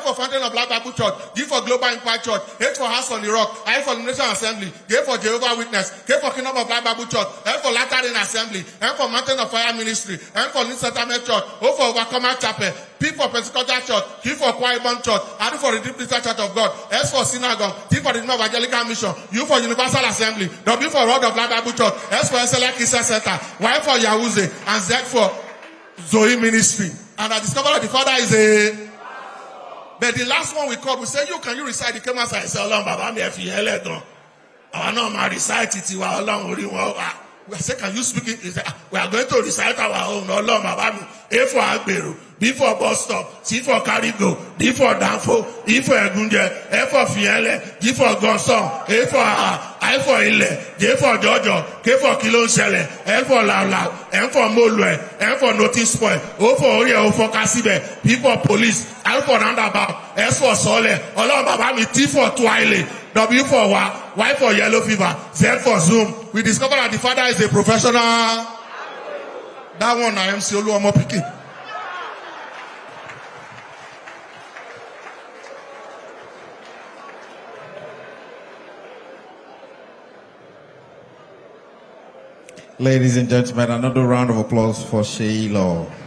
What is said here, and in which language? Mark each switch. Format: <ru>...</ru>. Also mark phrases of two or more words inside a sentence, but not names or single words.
<en>for Fountain of Life Bible Church, G for Global Impact Church, H for House on the Rock, I for the Nation Assembly, J for Jehovah Witness, K for Kingdom of Life Bible Church, F for Latter-day Assembly, M for Mountain of Fire Ministry, N for New Settlement Church, O for Overcomer Chapel, P for Pentecostal Church, Q for Choir Church, R for Redeemed Christian Church of God, S for Synagogue, T for the Evangelical Mission, U for Universal Assembly, W for Word of Life Bible Church, S for Excellent Christian Center, Y for Yahweh, and Z for Zoe Ministry. And I discovered that the father is a... But the last one we called, we said, can you recite? He came outside and said,</en> <yo>Ọlọ́run bàbá mi ẹ fi yẹn lẹ́dàn. Àwa náà máa recite tiwa Ọlọ́run orí wọn wá.</yo> <en>We said, can you speak it? He said, we are going to recite our own.</en> <yo>Ọlọ́run bàbá mi.</yo> <en>A for Agbero, B for bus stop, C for Carigo, D for Danfo, E for Egunje, F for Fiele, G for Gonson, A for I for Ile, J for Jojo, K for Kilonsele, L for Laula, M for Molue, M for Notice Point, O for Orie, O for Kasibe, P for Police, R for Roundabout, S for Sole,</en> <yo>Ọlọ́run bàbá mi,</yo> <en>T for Twile, W for Y for Yellow Fever, Z for Zoom. We discovered that the father is a professional. That one I am Oluomo Pikin. Ladies and gentlemen, another round of applause for Sheila.</en>